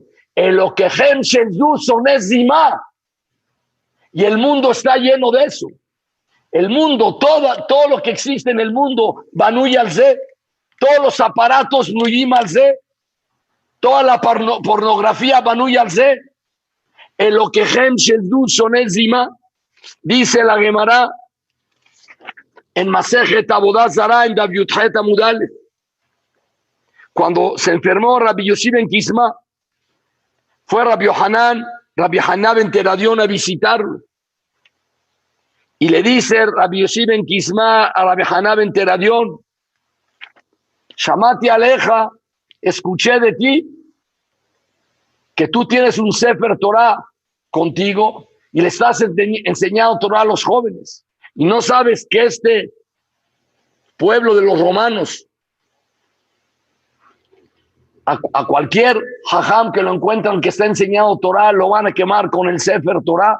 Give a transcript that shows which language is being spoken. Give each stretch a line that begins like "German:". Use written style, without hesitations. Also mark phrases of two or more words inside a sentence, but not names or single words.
Hebrew: אלהיהם של אלו שונא זמה,
Spanish: y el mundo está lleno de eso. El mundo, todo lo que existe en el mundo,
Hebrew: בנוי על זה,
Spanish: todos los aparatos
Hebrew: נויים על זה,
Spanish: toda la pornografía
Hebrew: בנוי על זה, אלהיהם של אלו שונא זמה,
Spanish: dice la Gemara en
Hebrew: מסכת עבודה זרה,
Spanish: en
Hebrew: דף יח עמוד א,
Spanish: cuando se enfermó Rabbi Yossi ben Kisma, fue Rabbi Yohanan ben Teradión a visitarlo. Y le dice Rabbi Yossi ben Kisma a Rabbi Yohanan ben Teradión,
Hebrew: שמעתי עליך,
Spanish: escuché de ti que tú tienes un Sefer Torah contigo y le estás enseñando Torah a los jóvenes. Y no sabes que este pueblo de los romanos, a cualquier jajam que lo encuentran que está enseñando Torah, lo van a quemar con el Sefer Torah.